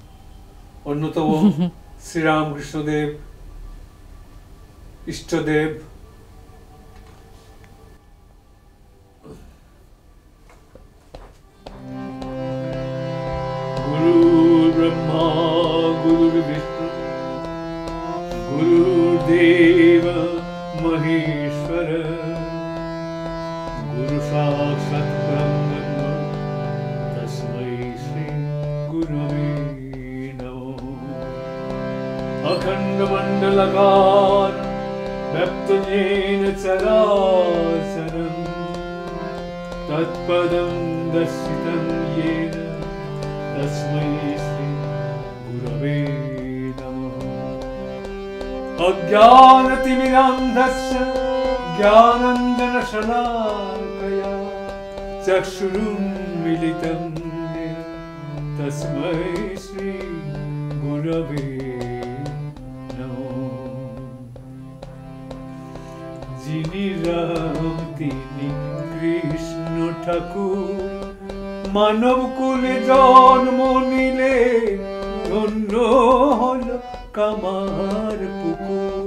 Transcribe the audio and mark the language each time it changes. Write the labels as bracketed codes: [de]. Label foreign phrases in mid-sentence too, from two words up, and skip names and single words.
[sa] শ্রীরামকৃষ্ণদেব, ইষ্টদেব, গুরু ব্রহ্মা গুরু বিষ্ণু গুরুদেব মহেশ্বর গুরু সাক্ষাৎ ব্রহ্ম তস্मै শ্রী গুরবে নমঃ। अखंड मंडलकार व्यक्त येन चराचरं तत्पदं दर्शितं येन तस्मै श्री गुरवे नमः। अज्ञानतिमिरान्धस्य ज्ञानाञ्जनशलाकया चक्षुरुन्मीलितं येन तस्मै श्री गुरवे। [bn] যিনি রাম তিনি কৃষ্ণ ঠাকুর, মানব কুলে জন্ম নিলে ধন্য হল কামার পুকুর।